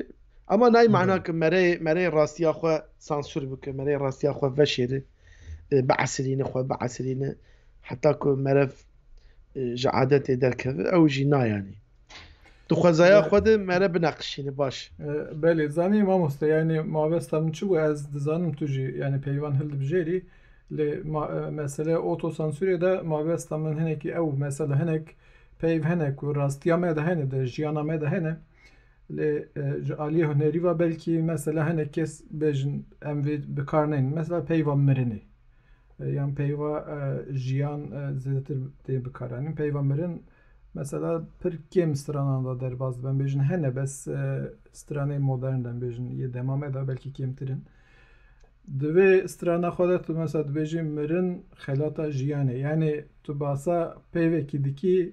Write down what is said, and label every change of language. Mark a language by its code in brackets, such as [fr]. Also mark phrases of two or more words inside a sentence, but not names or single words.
[ku] Ama nayê mena ki merê rastiya xwe sansür bike, merê rastiya xwe veşêre, biesirîne xwe biesirîne, heta ku merev ji adetê derkeve, ew jî na yanî. Tu xwezaya xwe de mere bineqişîne baş. بله زانی مامۆستا یعنی مابستا من چی بوو ez dizanim tu jî yani peyvan hildibijêrî lê mesele otosansûrê de mabesta min hinekî ew mesela hinek peyv hene ku rastiya me de hene de jiyana me de hene lê ji aliyê hunerî ve belkî mesela hinek kes bêjin em vê bikar neyn mesela peyva mirinê yan peyva jiyan zêdetir tê bikaranîn peyva mirin mesela pir kêm stranan da derbas ben bêjin hene bes stranê modern de bêjin yê demame de belkî kêmtirin di vê strana xwe de tu mesela dibêjî mirin xelata jiyanê yani tu basa peyvekî dikî